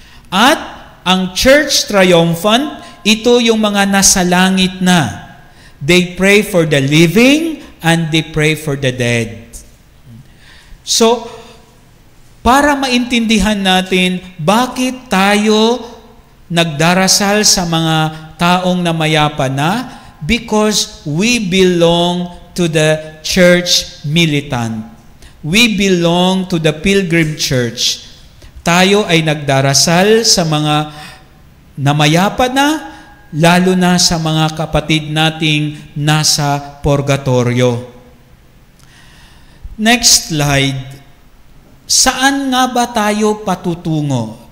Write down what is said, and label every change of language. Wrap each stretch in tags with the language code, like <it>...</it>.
<tl>At ang Church Triumphant, ito yung mga nasa langit na.</tl> <en>They pray for the living and they pray for the dead.</en> <tl>So, para maintindihan natin bakit tayo nagdarasal sa mga taong namayapa na,</tl> <en>because we belong to the Church Militant. We belong to the Pilgrim Church.</en> <tl>Tayo ay nagdarasal sa mga namayapa na, lalo na sa mga kapatid nating nasa purgatorio. Next slide. Saan nga ba tayo patutungo?</tl>